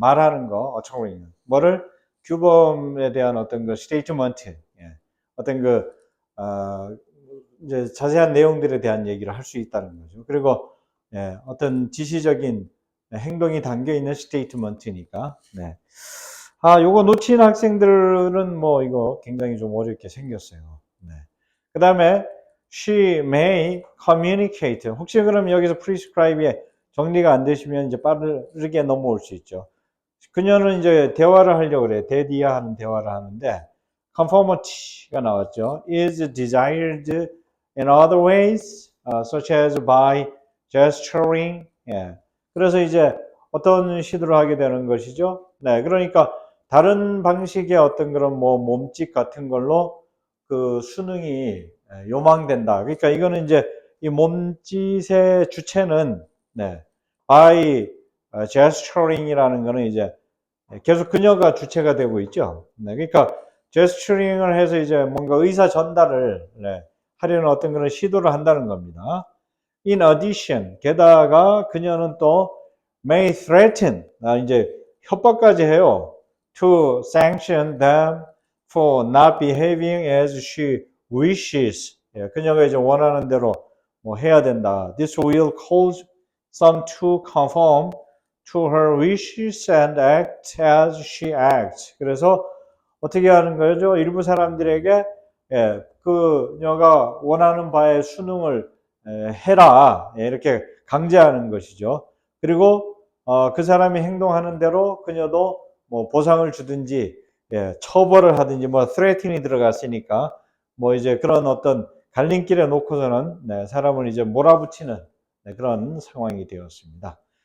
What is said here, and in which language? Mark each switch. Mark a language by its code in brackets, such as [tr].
[ko] 말하는 거, 어처구니. 뭐를? 규범에 대한 어떤 그 스테이트먼트, 어떤 이제 자세한 내용들에 대한 얘기를 할 수 있다는 거죠. 그리고, 어떤 지시적인 행동이 담겨 있는 스테이트먼트니까, 네. 요거 놓친 학생들은 뭐 이거 굉장히 좀 어렵게 생겼어요. 네. 그 다음에 [en] she may communicate. [ko] 혹시 그럼 여기서 prescribe에 정리가 안 되시면 이제 빠르게 넘어올 수 있죠. 그녀는 이제 대화를 하려고 그래. 대디야 하는 대화를 하는데 conformity가 나왔죠. [en] is desired in other ways, such as by gesturing. [ko] 그래서 이제 어떤 시도를 하게 되는 것이죠. 네, 그러니까 다른 방식의 어떤 그런 뭐 몸짓 같은 걸로 그 수능이 요망된다. 그러니까 이거는 이제 이 몸짓의 주체는 네, [en] by gesturing [ko] 이라는 거는 이제 계속 그녀가 주체가 되고 있죠. 네, 그러니까 제스처링을 해서 이제 뭔가 의사 전달을 하려는 어떤 그런 시도를 한다는 겁니다. [en] In addition, [ko] 게다가 그녀는 또 [en] may threaten, [ko] 이제 협박까지 해요. [en] To sanction them for not behaving as she wishes. [ko] 그녀가 이제 원하는 대로 뭐 해야 된다. [en] This will cause some to conform to her wishes and act as she acts. [ko] 그래서 어떻게 하는 거죠? 일부 사람들에게 그녀가 원하는 바에 순응을 해라 이렇게 강제하는 것이죠. 그리고 그 사람이 행동하는 대로 그녀도 뭐 보상을 주든지 처벌을 하든지 뭐 threaten이 들어갔으니까 뭐 이제 그런 어떤 갈림길에 놓고서는 사람을 이제 몰아붙이는 그런 상황이 되었습니다.